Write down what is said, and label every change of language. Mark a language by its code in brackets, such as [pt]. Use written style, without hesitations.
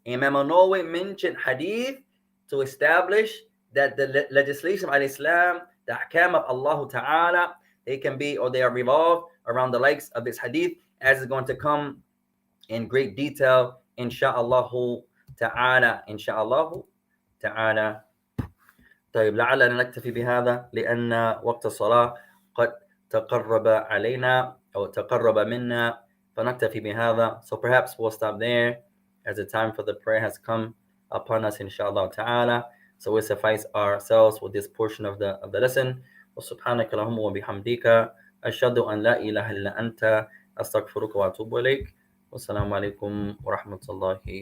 [en] Imam al-Nawawi mentioned hadith to establish that the legislation of Islam, the ahkam of Allah Ta'ala, they can be, or they are revolved around the likes of this hadith, as is going to come in great detail, insha'Allah Ta'ala, insha'Allah Ta'ala. [ar] طيب لعلنا نكتفي بهذا لأن وقت الصلاة قد تقرب علينا أو تقرب منا فنكتفي بهذا. [en] So perhaps we'll stop there as the time for the prayer has come upon us, inshallah ta'ala. So we'll suffice ourselves with this portion of the lesson. [ar] وسبحانك اللهم وبحمدك أشهد أن لا إله إلا أنت أستغفرك وأتوب إليك. والسلام عليكم ورحمة الله